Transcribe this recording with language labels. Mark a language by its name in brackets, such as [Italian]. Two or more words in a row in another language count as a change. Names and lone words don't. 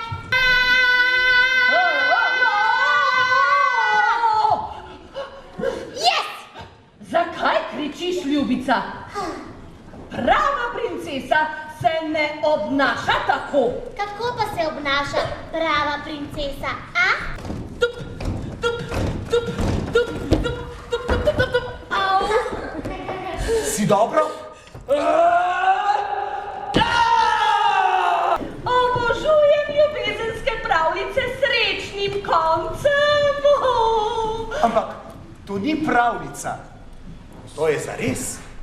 [Slovenian] Yes! Zakaj kričiš, ljubica? Prava princesa se ne obnaša tako. Kako pa se obnaša prava princesa, a? Tup, tup, tup, tup, tup, tup, tup, tup, tup, tup. Au! Si dobro? Obožujem ljubezenske pravljice s srečnim koncem. Ampak to ni pravljica. To je zares.